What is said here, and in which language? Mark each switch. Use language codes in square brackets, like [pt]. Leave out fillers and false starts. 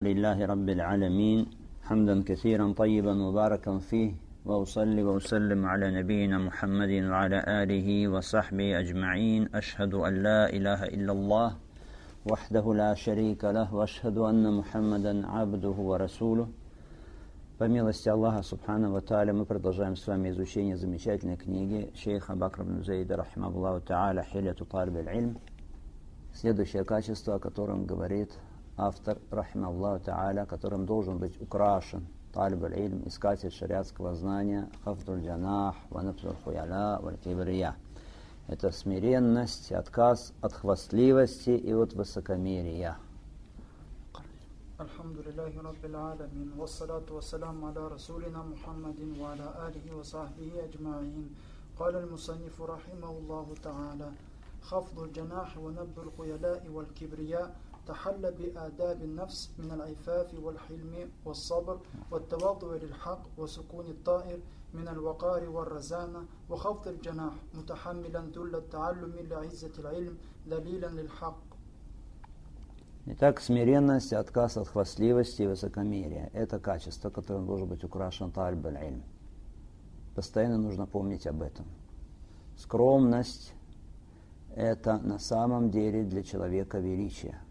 [ar] لله رب العالمين حمدا كثيرا طيبا مباركا فيه وأصلي وأسلم على نبينا محمد وعلى آله وصحبه أجمعين. أشهد أن لا إله إلا الله وحده لا شريك له وأشهد أن محمدا عبده ورسوله. [ru] Помилости Аллаха Субхана ва Тааля, мы продолжаем с вами изучение замечательной книги шейха Бакра ибн Зайда рахимахуллаху тааля «Хилату талиб аль-Илм». Следующее качество, о котором говорит автор рахимахуллаху тааля, которым должен быть украшен талиб аль-Илм, искатель шариатского знания, [ar] хафдуль джанах ва нафзуль хуяла валь кибрия. [ru] Это смиренность, отказ от хвастливости и от высокомерия. [ar] الحمد لله رب العالمين والصلاة والسلام على رسولنا محمد وعلى آله وصحبه أجمعين. قال المصنف رحمه الله تعالى: خفض الجناح ونبذ الخيلاء والكبرياء تحل بآداب النفس من العفاف والحلم والصبر والتواضع للحق وسكون الطائر من الوقار والرزانة. وخفض الجناح متحملا ذل التعلم لعزة العلم دليلا للحق. [ru] Итак, смиренность, отказ от хвастливости и высокомерия – это качество, которым должен быть украшен талиб аль-Илм. Постоянно нужно помнить об этом. Скромность – это на самом деле для человека величие.